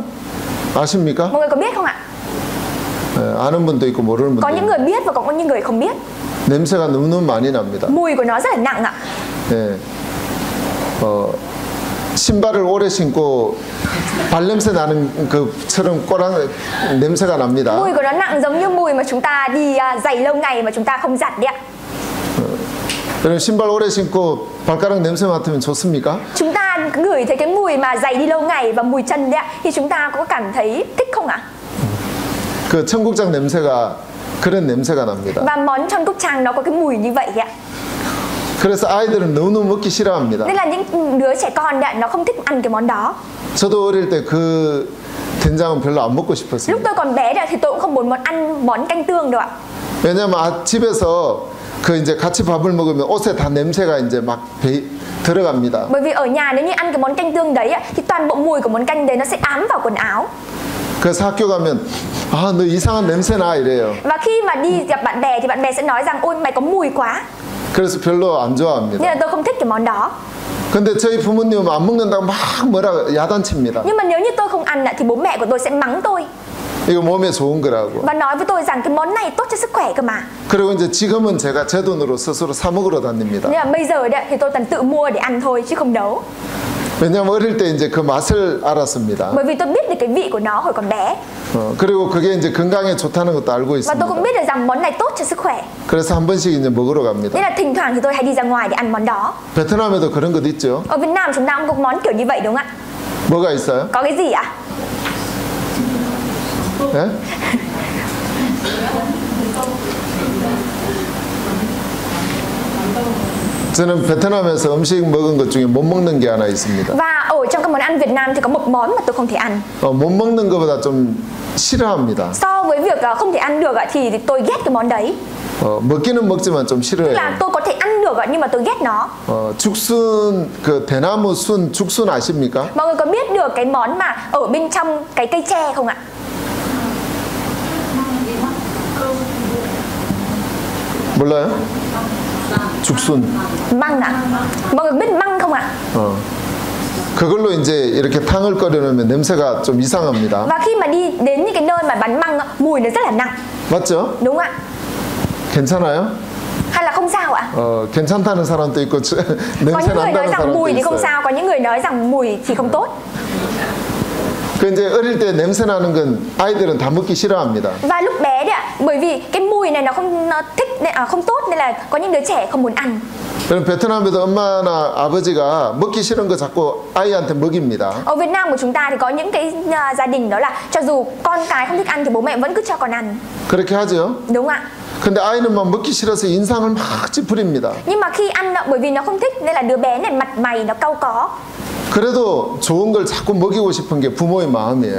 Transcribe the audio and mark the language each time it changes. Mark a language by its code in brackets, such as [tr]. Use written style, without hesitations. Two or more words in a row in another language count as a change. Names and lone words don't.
[ko] 아십니까? [vi] Mọi người có biết không ạ? [ko] 아는 분도 있고 모르는 분도 [vi] Có những [ko] 있고. [vi] người biết và có những người không biết. [ko] 냄새가 너무너무 많이 납니다. [vi] Mùi của nó rất là nặng ạ. [ko] 네. 신발을 오래 신고 발냄새 나는 그처럼 꼬랑 냄새가 납니다. [vi] Mùi của nó nặng giống như mùi mà chúng ta đi giày lâu ngày mà chúng ta không giặt đấy ạ. [ko] 여러분 신발 오래 신고 발가락 냄새 맡으면 좋습니까? [vi] Chúng ta ngửi thấy cái mùi mà giày đi lâu ngày và mùi chân đấy ạ, thì chúng ta có cảm thấy thích không ạ? [ko] 그 청국장 냄새가 그런 냄새가 납니다. [vi] Và món chon cúc chang nó có cái mùi như vậy ạ. [ko] 그래서 아이들은 너무 먹기 싫어합니다. [vi] Nên là những đứa trẻ con ạ, nó không thích ăn cái món đó. [ko] 저도 어릴 때 그 된장은 별로 안 먹고 [vi] Lúc [ko] 싶었습니다. [vi] tôi còn bé thì tôi cũng không muốn ăn món canh tương đâu ạ. [ko] 왜냐면 집에서 그 이제 같이 밥을 먹으면 옷에 다 냄새가 이제 막 들어갑니다. [vi] Bởi vì ở nhà nếu như ăn cái món canh tương đấy ạ, thì toàn bộ mùi của món canh đấy nó sẽ ám vào quần áo. [ko] 그래서 학교 가면 아, 너 이상한 냄새 나 이래요. [vi] Và khi mà đi gặp bạn bè thì bạn bè sẽ nói rằng ôi mày có mùi quá. [ko] 그래서 별로 안 [vi] Nên [ko] 좋아합니다. [vi] là tôi không thích cái món đó. [ko] 근데 저희 부모님은 안 먹는다고 막 뭐라 야단칩니다. [vi] Nhưng mà nếu như tôi không ăn ạ, thì bố mẹ của tôi sẽ mắng tôi [ko] 이거 몸에 좋은 거라고. [vi] và nói với tôi rằng cái món này tốt cho sức khỏe cơ mà. [ko] 그리고 이제 지금은 제가 제 돈으로 스스로 사 먹으러 다닙니다. [vi] Nên là bây giờ đấy, thì tôi toàn tự mua để ăn thôi chứ không nấu. [ko] 왜냐면 어릴 때 이제 그 맛을 알았습니다. [vi] Bởi vì tôi biết được cái vị của nó hồi còn bé. [ko] 그리고 그게 이제 건강에 좋다는 것도 알고 [vi] Và tôi cũng [ko] 있습니다. [vi] biết được rằng món này tốt cho sức khỏe. [ko] 그래서 한 번씩 이제 먹으러 갑니다. [vi] Nên là thỉnh thoảng thì tôi hay đi ra ngoài để ăn món đó. [ko] 베트남에도 그런 것 있죠? [vi] Ở Việt Nam chúng ta cũng có món kiểu như vậy đúng không ạ? [ko] 뭐가 있어요? [vi] Có cái gì ạ? [ko] 예? 저는 베트남에서 음식 먹은 것 중에 못 먹는 게 하나 있습니다. [vi] Và ở trong các món ăn Việt Nam thì có một món mà tôi không thể ăn. [ko] 못 먹는 것보다 좀 싫어합니다. [vi] So với việc không thể ăn được ạ, thì tôi ghét cái món đấy. [ko] 먹기는 먹지만 좀 [vi] Tức [ko] 싫어해요. [vi] là tôi có thể ăn được ạ, nhưng mà tôi ghét nó. [ko] 죽순 그 대나무 순 죽순 아십니까? [vi] Mọi người có biết được cái món mà ở bên trong cái cây tre không ạ? [ko] 몰라요? 죽순. [vi] Măng ạ. Mọi người biết măng không ạ? [ko] 그걸로 이제 이렇게 탕을 끓여놓으면 냄새가 좀 이상합니다. [vi] Và khi mà đi đến những cái nơi mà bán măng, mùi nó rất là nặng. [ko] 맞죠? [vi] Đúng không ạ? [ko] 괜찮아요? [vi] Hay là không sao ạ? [ko] 괜찮다는 사람도 있고 [vi] Có [ko] 냄새 [vi] những người nói [ko] 난다는 [vi] rằng [ko] 사람도 [vi] mùi thì không [ko] 있어요. [vi] sao, có những người nói rằng mùi thì không tốt. [ko] 그 이제 어릴 때 냄새 나는 건 아이들은 다 먹기 싫어합니다. [vi] Và lúc bé đấy ạ, bởi vì cái mùi này nó không tốt nên là có những đứa trẻ không muốn ăn. [ko] 그럼 베트남에도 엄마나 아버지가 먹기 싫은 거 자꾸 아이한테 먹입니다. [vi] Ở Việt Nam của chúng ta thì có những cái gia đình đó là cho dù con cái không thích ăn thì bố mẹ vẫn cứ cho con ăn. [ko] 그렇게 하죠. [vi] Đúng không ạ? [ko] 근데 아이는 막 먹기 싫어서 인상을 막 찌푸립니다. [vi] Nhưng mà khi ăn bởi vì nó không thích nên là đứa bé này mặt mày nó cau có. [ko] 그래도 좋은 걸 자꾸 먹이고 싶은 게 부모의 마음이에요.